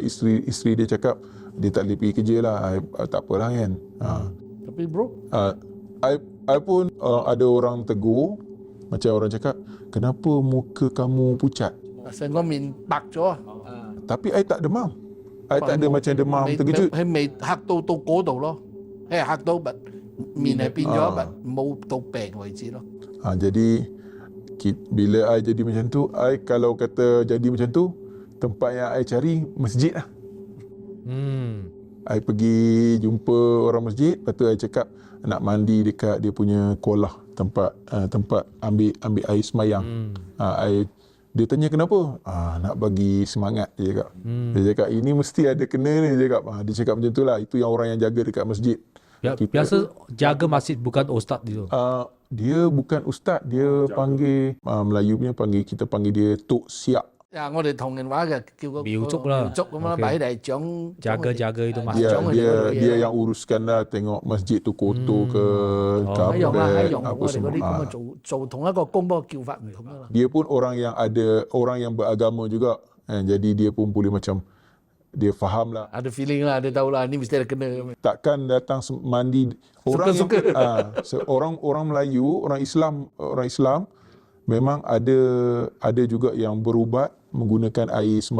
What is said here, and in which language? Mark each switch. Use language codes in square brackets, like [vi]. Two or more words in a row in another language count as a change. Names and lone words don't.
[ms] Isteri dia cakap, dia tak boleh pergi kerja lah. Tak apalah kan. Tapi bro, I pun ada orang tegur. Macam orang cakap, kenapa muka kamu pucat? saya kau min bak咗 Tapi I tak demam. I tak ada macam demam terkejut. [yue] 係未嚇到嗰度咯，係嚇到but 面係變咗but 冇到病為止咯。 [ms] Jadi bila I jadi macam tu, I kalau kata jadi macam tu, tempat yang I cari masjid lah. I pergi jumpa orang masjid, lepas tu I cakap nak mandi dekat dia punya kolah, tempat ambil air semayang. Dia tanya kenapa? Nak bagi semangat, dia cakap. Dia cakap ini mesti ada kena ni, dia cakap. Dia cakap macam tu lah. Itu yang orang yang jaga dekat masjid. Biasa jaga masjid bukan ustaz itu. Dia bukan ustaz, dia panggil Melayu punya kita panggil dia Tok Siap. [yue] 我哋同人話嘅叫個廟祝啦廟祝咁啦， OK 擺嚟長 [ms] Jaga itu masjid. Dia yang uruskan lah, tengok masjid tu kotor ke, [yue] 一樣啦， [ms] karpet [yue] 一樣 [ms] apa [yue] 我哋嗰啲咁 [ms] semua. [yue] 嘅做同一個工，不過叫法唔同噶啦。 [ms] Dia pun orang yang beragama juga. Jadi dia pun boleh macam dia faham lah. Ada feeling lah, dia tahu lah, ni mesti ada kena. Takkan datang mandi orang Suka-suka. orang Melayu, orang Islam memang ada juga yang berubat menggunakan air sembayang.